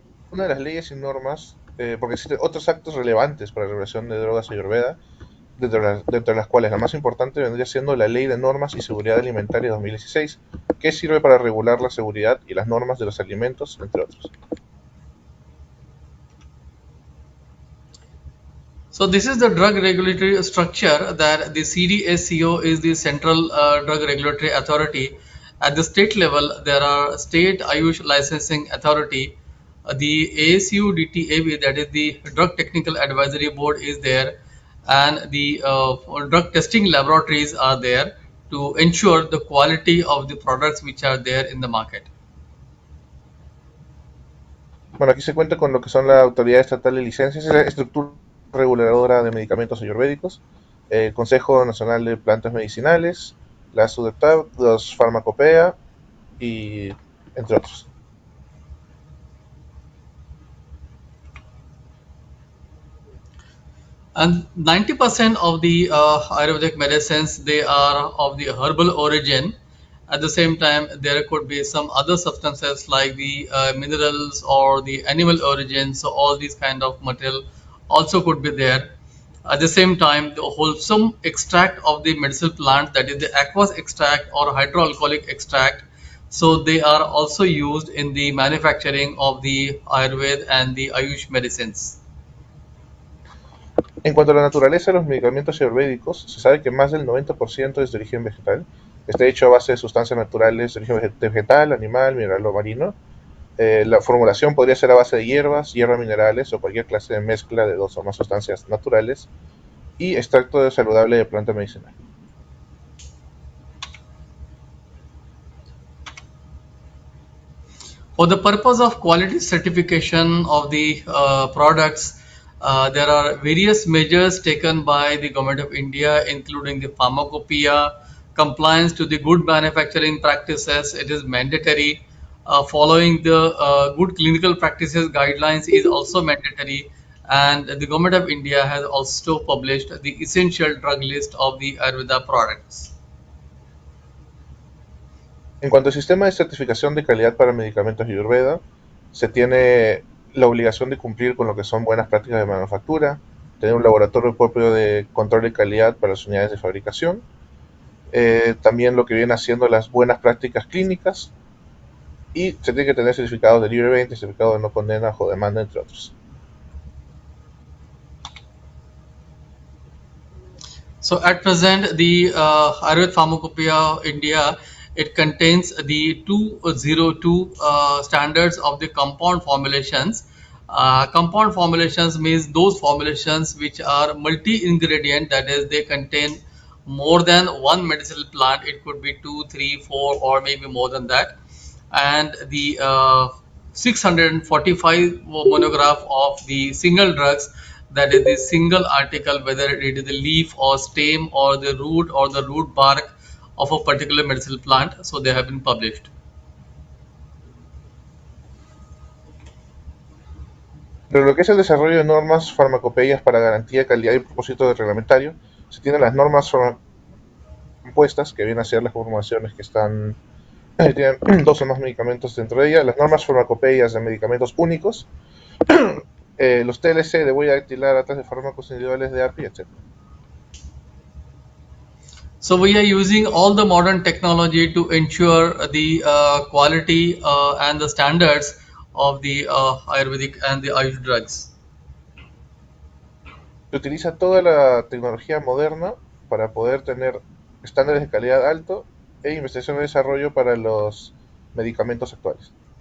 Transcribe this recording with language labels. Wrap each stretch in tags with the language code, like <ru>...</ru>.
<es>Una de las leyes y normas, porque existen otros actos relevantes para la regulación de drogas Ayurveda, dentro de las cuales la más importante vendría siendo la Ley de Normas y Seguridad Alimentaria 2016, que sirve para regular la seguridad y las normas de los alimentos, entre otros.</es> <en>So this is the drug regulatory structure, that the CDSCO is the Central Drug Regulatory Authority. At the state level, there are State Ayush Licensing Authority, the ASUDTAB, that is the Drug Technical Advisory Board is there, and the drug testing laboratories are there to ensure the quality of the products which are there in the market.</en> <es>Bueno, aquí se cuenta con lo que son la Autoridad Estatal de Licencias y la Estructura Reguladora de Medicamentos Ayurvédicos, el Consejo Nacional de Plantas Medicinales, la SUDEPTAB, los Farmacopea y entre otros.</es> <en>And 90% of the Ayurvedic medicines, they are of the herbal origin. At the same time, there could be some other substances like the minerals or the animal origin. So all these kind of material also could be there. At the same time, the wholesome extract of the medicinal plant, that is the aqueous extract or hydroalcoholic extract, so they are also used in the manufacturing of the Ayurveda and the Ayush medicines.</en> <es>En cuanto a la naturaleza de los medicamentos ayurvédicos, se sabe que más del 90% es de origen vegetal. Está hecho a base de sustancias naturales de origen vegetal, animal, mineral o marino. La formulación podría ser a base de hierbas, hierbas minerales o cualquier clase de mezcla de dos o más sustancias naturales y extracto saludable de planta medicinal.</es> <en>For the purpose of quality certification of the products, there are various measures taken by the Government of India, including the pharmacopoeia, compliance to the good manufacturing practices. It is mandatory. Following the good clinical practices guidelines is also mandatory. And the Government of India has also published the essential drug list of the Ayurveda products.</en> <es>En cuanto al sistema de certificación de calidad para medicamentos Ayurveda, se tiene la obligación de cumplir con lo que son buenas prácticas de manufactura, tener un laboratorio propio de control de calidad para las unidades de fabricación, también lo que viene haciendo las buenas prácticas clínicas, y se tiene que tener certificados de libre venta, certificado de no condena o demanda, entre otros.</es> <en>So at present, the Ayurveda Pharmacopoeia India, it contains the 202 standards of the compound formulations. Compound formulations means those formulations which are multi-ingredient, that is, they contain more than one medicinal plant. It could be 2, 3, 4, or maybe more than that. And the 645 monograph of the single drugs, that is the single article, whether it is the leaf or stem or the root bark of a particular medicinal plant, so they have been published.</en> <es>Pero lo que es el desarrollo de normas farmacopeias para garantía de calidad y propósito del reglamentario, se tienen las normas compuestas, que vienen a ser las formulaciones que están, tienen dos o más medicamentos dentro de ellas, las normas farmacopeias de medicamentos únicos, los TLC de huella dactilar, actas de fármacos individuales de API, etc.</es> <en>So we are using all the modern technology to ensure the quality and the standards of the Ayurvedic and the Ayush drugs.</en> <es>Se utiliza toda la tecnología moderna para poder tener estándares de calidad alto e investigación y desarrollo para los medicamentos actuales.</es>